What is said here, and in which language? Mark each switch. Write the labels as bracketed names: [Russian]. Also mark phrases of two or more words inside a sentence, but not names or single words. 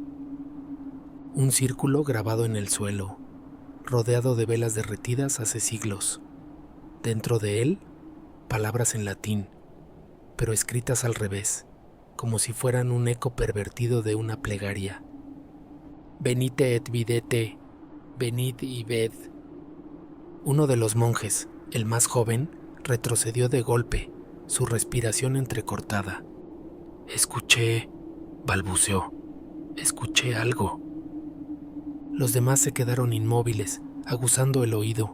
[Spanish] Un círculo grabado en el suelo, rodeado de velas derretidas hace siglos. Dentro de él, palabras en latín, pero escritas al revés, como si fueran un eco pervertido de una plegaria. [Latin] Venite et videte, [Spanish] venid y ved. Uno de los monjes, el más joven, retrocedió de golpe, su respiración entrecortada. Escuché, balbuceó, escuché algo. Los demás se quedaron inmóviles, aguzando el oído.